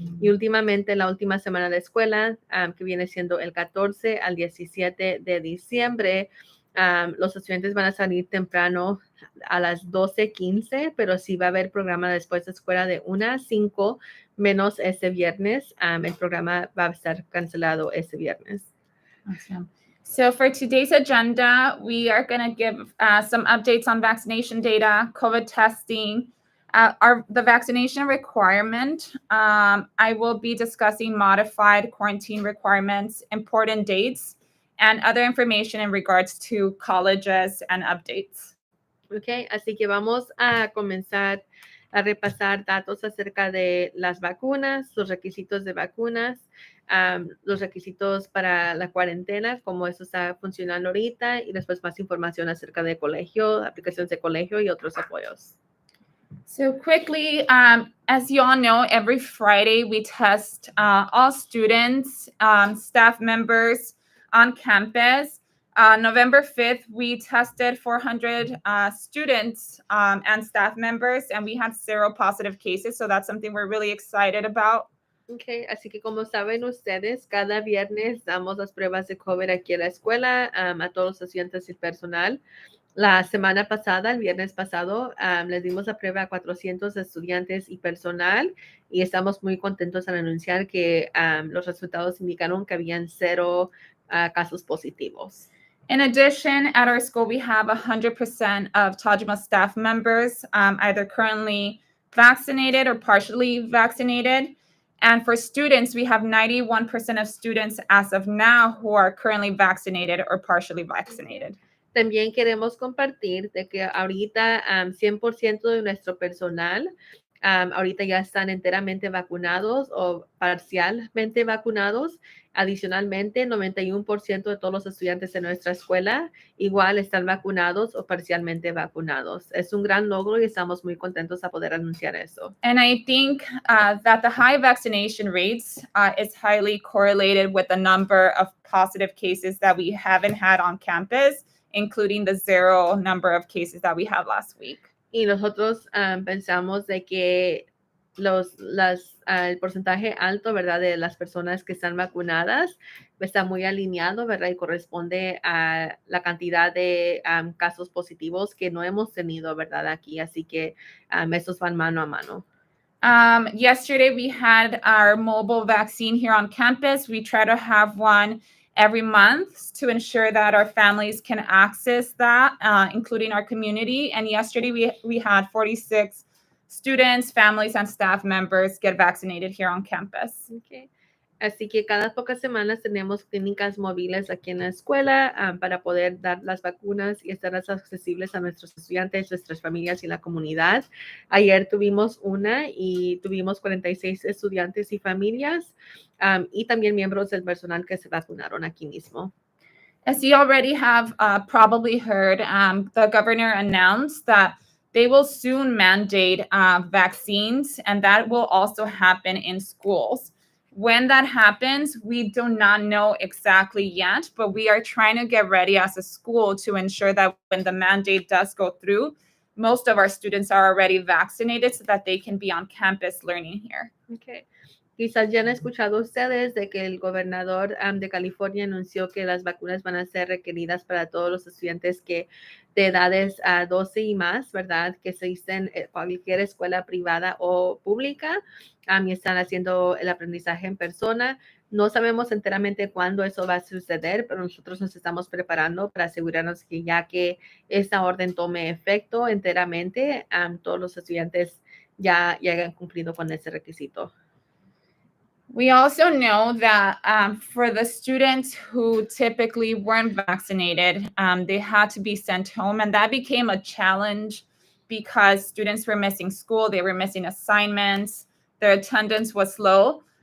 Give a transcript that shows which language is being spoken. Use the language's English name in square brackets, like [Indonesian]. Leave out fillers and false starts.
[Spanish] Y últimamente, la última semana de escuela, que viene siendo el 14 al 17 de diciembre, los estudiantes van a salir temprano a las 12:15, pero sí va a haber programa después de escuela de 1 a 5, menos este viernes. El programa va a estar cancelado este viernes. [English] Awesome. So for today's agenda, we are going to give some updates on vaccination data, COVID testing, the vaccination requirement. I will be discussing modified quarantine requirements, important dates, and other information in regards to colleges and updates. [Spanish] Okay, así que vamos a comenzar a repasar datos acerca de las vacunas, los requisitos de vacunas, los requisitos para la cuarentena, cómo eso está funcionando ahorita, y después más información acerca de colegio, aplicaciones de colegio y otros apoyos. [English] So quickly, as you all know, every Friday we test all students, staff members on campus. November 5th, we tested 400 students and staff members, and we had 0 positive cases. So that's something we're really excited about. [Spanish] Okay, así que como saben ustedes, cada viernes damos las pruebas de COVID aquí en la escuela a todos los estudiantes y personal. La semana pasada, el viernes pasado, les dimos la prueba a 400 estudiantes y personal y estamos muy contentos al anunciar que los resultados indicaron que habían 0 casos positivos. [English] In addition, at our school, we have 100% of Tajima staff members either currently vaccinated or partially vaccinated. And for students, we have 91% of students as of now who are currently vaccinated or partially vaccinated. [Spanish] También queremos compartir de que ahorita 100% de nuestro personal ahorita ya están enteramente vacunados o parcialmente vacunados. Adicionalmente, 91% de todos los estudiantes de nuestra escuela igual están vacunados o parcialmente vacunados. Es un gran logro y estamos muy contentos a poder anunciar eso. [English] And I think that the high vaccination rates is highly correlated with the number of positive cases that we haven't had on campus, including the 0 number of cases that we had last week. [Spanish] Y nosotros pensamos de que el porcentaje alto, ¿verdad?, de las personas que están vacunadas está muy alineado, ¿verdad?, y corresponde a la cantidad de casos positivos que no hemos tenido, ¿verdad?, aquí. Así que estos van mano a mano. [English] Yesterday, we had our mobile vaccine here on campus. We try to have one every month to ensure that our families can access that, including our community. And yesterday, we had 46 students, families, and staff members get vaccinated here on campus. Okay. [Spanish] Así que cada pocas semanas tenemos clínicas móviles aquí en la escuela para poder dar las vacunas y estar accesibles a nuestros estudiantes, nuestras familias y la comunidad. Ayer tuvimos una y tuvimos 46 estudiantes y familias y también miembros del personal que se vacunaron aquí mismo. [English] As you already have probably heard, the governor announced that they will soon mandate vaccines, and that will also happen in schools. When that happens, we do not know exactly yet, but we are trying to get ready as a school to ensure that when the mandate does go through, most of our students are already vaccinated so that they can be on campus learning here. Okay. [Spanish] Quizás ya han escuchado ustedes de que el gobernador de California anunció que las vacunas van a ser requeridas para todos los estudiantes que de edades 12 y más, ¿verdad? Que se asisten en cualquier escuela privada o pública y están haciendo el aprendizaje en persona. No sabemos enteramente cuándo eso va a suceder, pero nosotros nos estamos preparando para asegurarnos que ya que esta orden tome efecto enteramente, todos los estudiantes ya hayan cumplido con ese requisito. [English] We also know that for the students who typically weren't vaccinated, they had to be sent home. And that became a challenge because students were missing school, they were missing assignments, their attendance was low.